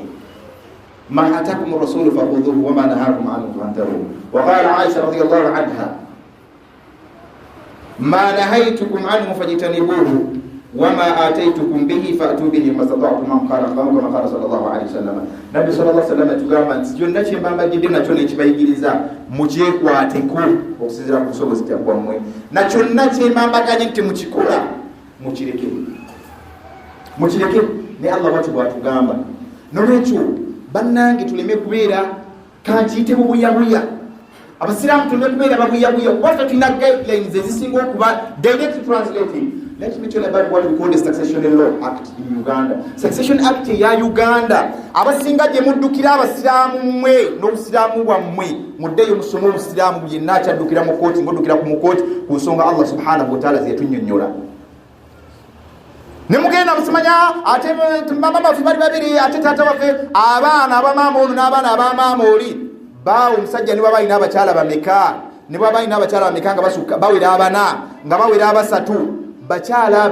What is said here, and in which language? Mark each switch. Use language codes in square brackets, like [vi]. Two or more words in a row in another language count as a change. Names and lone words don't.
[ar] ما اتاكم الرسول فخذوه وما نهاكم عنه فانتهوا. وقال عائشة رضي الله عنها ما نهيتكم عنه فاجتنبوه وما آتيتكم به فأتوا به ما استطعتم كما قال صلى الله عليه وسلم. [lg] Nabi [ar] صلى الله عليه وسلم [lg] tugamba nti kyonna kye mbambagidde nakyo nekibayigiriza mukyekwateko okusinziira ku busobozi bwammwe, na kyonna kye mbambaganye nti mukikola mukireke ne Allah bw'ati bw'atugamba. Nolwekyo bannange tuleme kubeera kankiyite bubuyabuya. Abasiraamu tuleme kubeera babuyabuya kubanga tulina guidelines ezisinga okuba [en] direct translating. Let me tell you about what we call the Succession Law Act in Uganda. [lg] Succession Act ya Uganda abasinga gye muddukira abasiraamu mmwe n'obusiraamu bwammwe muddeyo musome obusiraamu yenna akyaddukira mu kooti ng'oddukira ku mukooti ku nsonga Allah [ar] سبحانه وتعالى [lg] zeyatunnyonnyola. Ne mugenda musimanya ate mama baffe bali babiri ate taata waffe abaana abamaama olu n'abaana abamaama oli bawo omusajja ne baba alina abakyala bameka ne baba alina abakyala bameka nga bawera abana nga bawera abasatu bakyala